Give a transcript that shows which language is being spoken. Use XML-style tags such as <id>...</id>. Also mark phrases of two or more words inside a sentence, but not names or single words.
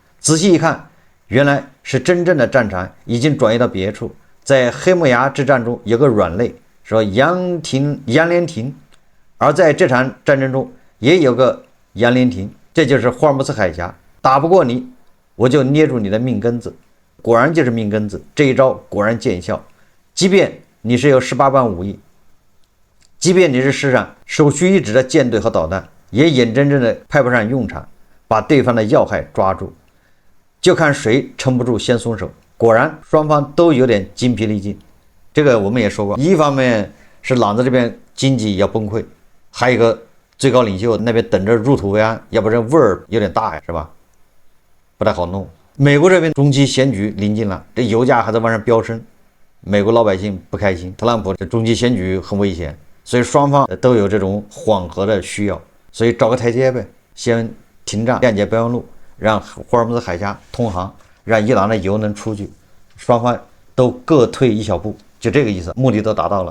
<zh>仔細一看，原來是真正的戰場已經轉移到別處。在黑木崖之戰中有個軟肋，說楊連亭，而在這場戰爭中也有個楊連亭，這就是霍爾木茲海峽。打不過你，我就捏住你的命根子。果然就是命根子，這一招果然見效。即便你是有18般武艺，即便你是世上首屈一指的舰队和导彈，也眼睁睁的派不上用场，把对方的要害抓住，就看誰撑不住先松手。果然双方都有點精疲力盡。這個我們也說過，一方面是朗子這邊經濟要崩潰，還有一個最高領袖那邊等着入土為安，要不然味兒有點大呀，是吧？不太好弄。美國這邊中期選舉臨近了，這油價還在往上飆升，美國老百姓不開心。特朗普這中期選舉很危險，所以双方都有這種緩和的需要，所以找個台階呗，先停戰，谅解備忘錄，讓霍爾木茲海峽通航，讓伊朗的油能出去，双方都各退一小步，就這個意思，目的都達到了。</zh>